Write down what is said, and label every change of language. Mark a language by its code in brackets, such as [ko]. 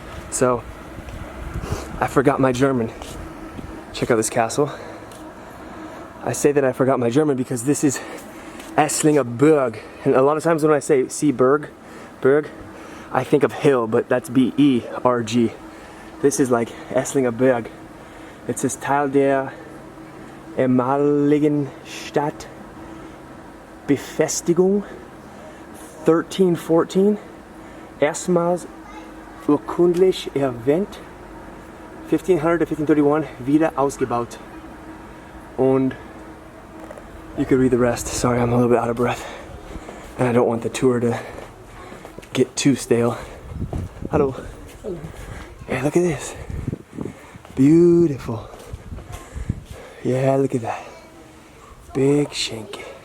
[en] So, I forgot my German. Check out this castle. I say that I forgot my German because this is Esslingen Berg. And a lot of times when I say berg, I think of hill, but that's B-E-R-G. This is like Esslingen Berg. It says [de] Teil der ehemaligen Stadt Befestigung 1314. Erstmals urkundlich erwähnt, 1500 [en] to [de] 1531, wieder ausgebaut. Und [en] you could read the rest. Sorry, I'm a little bit out of breath. And I don't want the tour to get too stale. Hello. Hello. Yeah, look at this. Beautiful. Yeah, look at that. Big Schenke.